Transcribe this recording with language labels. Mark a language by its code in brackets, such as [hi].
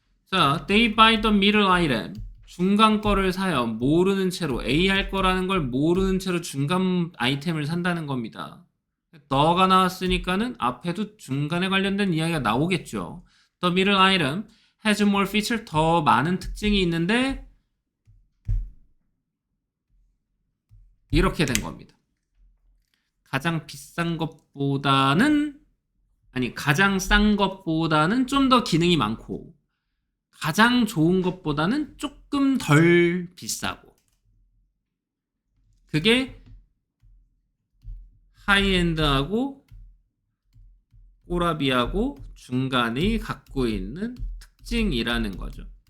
[ko] 자, [en] they buy the middle item. [ko] 중간 거를 사요. 모르는 채로. A 할 거라는 걸 모르는 채로 중간 아이템을 산다는 겁니다. 더가 나왔으니까는 앞에도 중간에 관련된 이야기가 나오겠죠. [en] The middle item has more feature. [ko] 더 많은 특징이 있는데 이렇게 된 겁니다. 가장 비싼 것보다는 가장 싼 것보다는 좀 더 기능이 많고 가장 좋은 것보다는 조금 덜 비싸고 그게 하이엔드하고 꼬라비하고 중간이 갖고 있는 특징이라는 거죠.